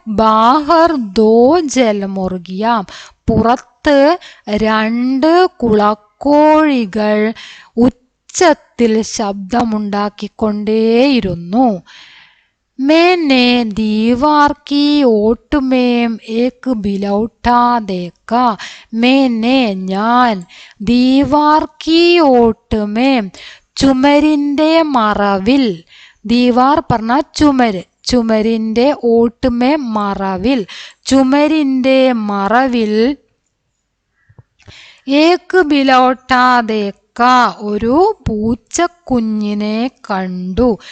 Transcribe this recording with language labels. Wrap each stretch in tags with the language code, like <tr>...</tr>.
<hi>ബാഹർ ദോ ജൽമുർഗിയാം,</hi> <ml>പുറത്ത് 2 കുളക്കോഴികൾ ഉച്ചത്തിൽ ശബ്ദമുണ്ടാക്കിക്കൊണ്ടേയിരുന്നു.</ml> <hi>मैंने दीवार की ओट में एक बिलौटा देखा. मैंने</hi> <ml>ഞാൻ,</ml> <hi>ദീവാർ കി ഓട്ട് മേം</hi> <ml>ചുമരിൻ്റെ മറവിൽ, ദീവാർ പറഞ്ഞ ചുമര്, ചുമരിൻ്റെ ഓട്ടുമേ മറവിൽ, ചുമരിൻ്റെ മറവിൽ,</ml> <hi>ഏക്ക് ബിലൗട്ടാ ദേക്ക</hi> <ml>ഒരു പൂച്ചക്കുഞ്ഞിനെ കണ്ടു.</ml>